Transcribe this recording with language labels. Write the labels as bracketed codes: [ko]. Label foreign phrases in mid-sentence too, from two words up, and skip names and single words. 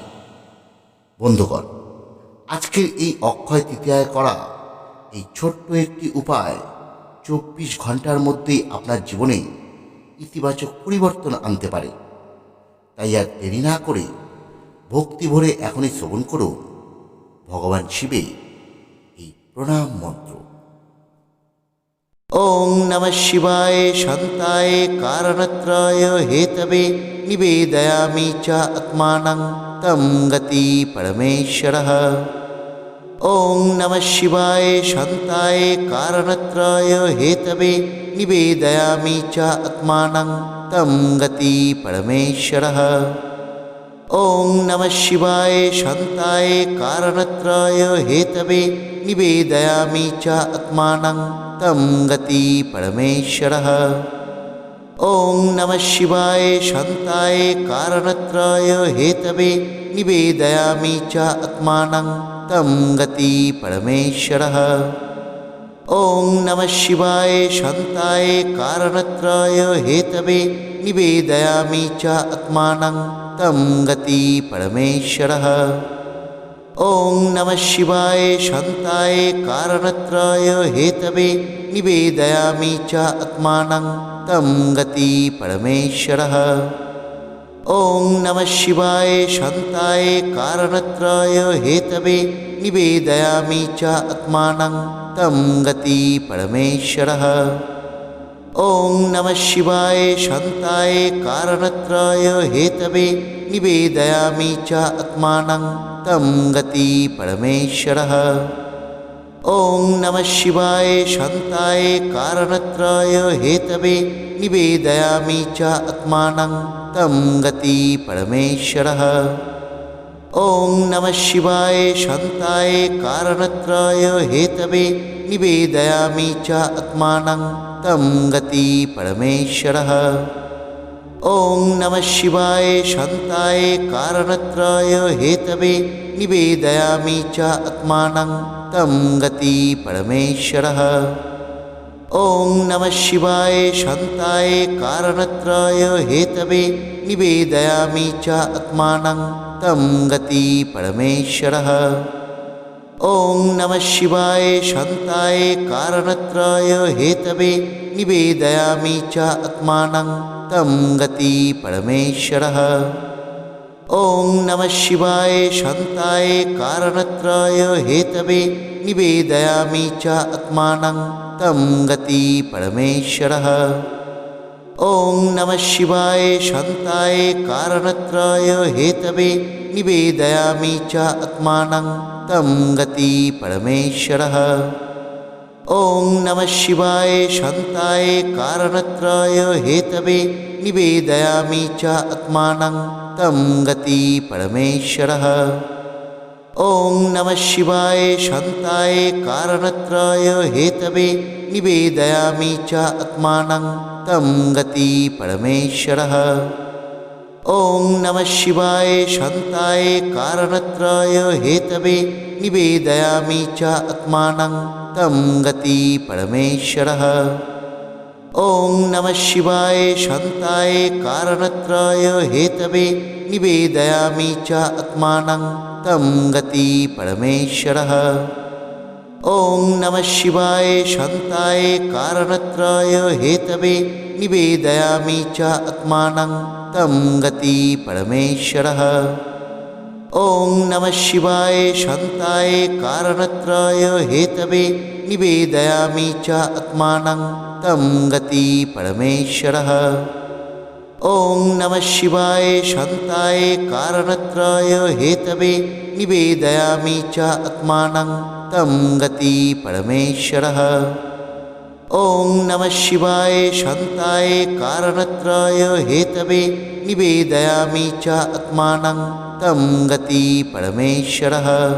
[bn] বন্ধুগণ, আজকের এই অক্ষয় তৃতীয়ায় করা এই ছোট্ট একটি উপায় 24 ঘন্টার মধ্যেই আপনার জীবনে ইতিবাচক পরিবর্তন আনতে পারে। তাই আর দেরি না করে ভক্তি ভরে এখনই শ্রবণ করুন ভগবান শিবের এই প্রণাম মন্ত্র। [sa] ওং নমঃ শিবায় শান্তায় কারণত্রয় হেতবে নিবেদয়ামি চ আত্মানং তম গতি পরমেশ্বরঃ। ওং নমঃ শিবায় শান্তায় কারণত্রয় হেতবে নিবেদয়ামি চ আত্মানং তম গতি পরমেশ্বরঃ। ওং নমঃ শিবায় শান্তায় কারণত্রয় হেতবে নিবেদয়ামি চ আত্মানং তম গতি পরমেশ্বরঃ। ওং নমঃ শিবায় শান্তায় কারণত্রয় হেতবে নিবেদয়ামি চ আত্মানং তম গতি পরমেশ্বরঃ। ওং নমঃ শিবায় শান্তায় কারণত্রয় হেতবে নিবেদয়ামি চ আত্মানং তম গতি পরমেশ্বরঃ। ওং নমঃ শিবায় শান্তায় কারণত্রয় হেতবে নিবেদয়ামি চ আত্মানং তম গতি পরমেশ্বরঃ। ওং নমঃ শিবায় শান্তায় কারণত্রয় হেতবে নিবেদয়ামি চ আত্মানং তম গতি পরমেশ্বরঃ। ওং নমঃ শিবায় শান্তায় কারণত্রয় হেতবে নিবেদয়ামি চ আত্মানং তম গতি পরমেশ্বরঃ। ওং নমঃ শিবায় শান্তায় কারণত্রয় হেতবে নিবেদয়ামি চ আত্মানং তম গতি পরমেশ্বরঃ। ওং নমঃ শিবায় শান্তায় কারণত্রয় হেতবে নিবেদয়ামি চ আত্মানং তম গতি পরমেশ্বরঃ। ওং নমঃ শিবায় শান্তায় কারণত্রয় হেতবে নিবেদয়ামি চ আত্মানং তম গতি পরমেশ্বরঃ। ওং নমঃ শিবায় শান্তায় কারণত্রয় হেতবে নিবেদয়ামি চ আত্মানং তম গতি পরমেশ্বরঃ। ওং নমঃ শিবায় শান্তায় কারণত্রয় হেতবে নিবেদয়ামি চ আত্মানং তম গতি পরমেশ্বরঃ। ওং নমঃ শিবায় শান্তায় কারণত্রয় হেতবে নিবেদয়ামি চ আত্মানং তম গতি পরমেশ্বরঃ। ওং নমঃ শিবায় শান্তায় কারণত্রয় হেতবে নিবেদয়ামি চ আত্মানং তম গতি পরমেশ্বরঃ। ওং নমঃ শিবায় শান্তায় কারণত্রয় হেতবে নিবেদয়ামি চ আত্মানং তম গতি পরমেশ্বরঃ। ওং নমঃ শিবায় শান্তায় কারণত্রয় হেতবে নিবেদয়ামি চ আত্মানং তম গতি পরমেশ্বরঃ। ওং নমঃ শিবায় শান্তায় কারণত্রয় হেতবে নিবেদয়ামি চ আত্মানং তম গতি পরমেশ্বরঃ। ওং নমঃ শিবায় শান্তায় কারণত্রয় হেতবে নিবেদয়ামি চ আত্মানং তম গতি পরমেশ্বরঃ। ওং নমঃ শিবায় শান্তায় কারণত্রয় হেতবে নিবেদয়ামি চ আত্মানং তম গতি পরমেশ্বরঃ। ওং নমঃ শিবায় শান্তায় কারণত্রয় হেতবে নিবেদয়ামি চ আত্মানং তম গতি পরমেশ্বরঃ। ॐ नमः शिवाय शान्ताय कारणत्रय हेतवे निवेदयामि च आत्मानं तं गति परमेश्वरः। ॐ नमः शिवाय शान्ताय कारणत्रय हेतवे निवेदयामि च आत्मानं तं गति परमेश्वरः।